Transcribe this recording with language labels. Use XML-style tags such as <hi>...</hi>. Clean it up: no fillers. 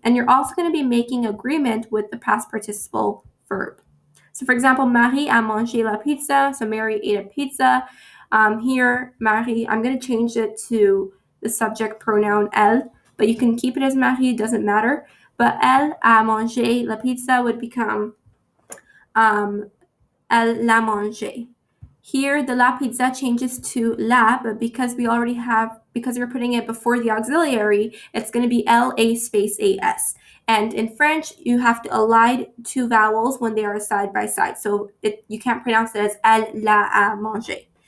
<en>And you're also going to be making agreement with the past participle verb. So for example,</en> <fr>Marie a mangé la pizza.</fr> <en>So Mary ate a pizza. Here, Marie, I'm going to change it to the subject pronoun elle, but you can keep it as Marie, it doesn't matter. But</en> <fr>elle a mangé la pizza</fr> <en>would become</en> <fr>elle l'a mangé.</fr> <en>Here, the la pizza changes to la, but because we're putting it before the auxiliary, it's going to be L-A space A-S. And in French, you have to elide 2 vowels when they are side by side. So you can't pronounce it as</en> <fr>elle l'a a mangé.</fr>